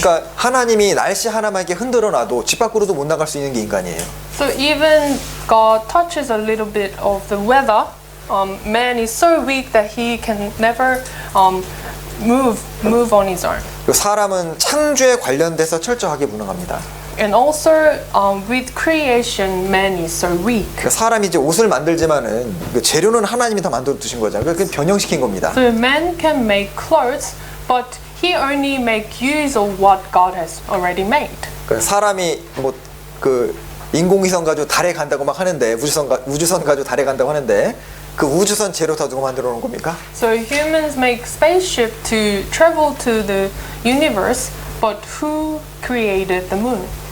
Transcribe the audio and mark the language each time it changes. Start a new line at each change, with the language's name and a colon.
Korean: 그러니까 하나님이 날씨 하나만 이렇게 흔들어 놔도 집 밖으로도 못 나갈 수 있는 게 인간이에요.
English: So even God touches a little bit of the weather, man is so weak that he can never move on his own.
Korean: 그 사람은 창조에 관련돼서 철저하게 무능합니다.
English: And also, with creation, man is so weak.
Korean: 그 사람이 이제 옷을 만들지만은 그 재료는 하나님이 다 만들어 두신 거잖아요. 그걸 변형시킨 겁니다.
English: So man can make clothes, but he only make use of what God has already made.
Korean: 그 사람이 뭐 그 인공위성 가지고 달에 간다고 막 하는데 우주선 가지고 달에 간다고 하는데 그 우주선 재료 다 누가 만들어 놓은 겁니까?
English: So humans make spaceship to travel to the universe, but who created the moon?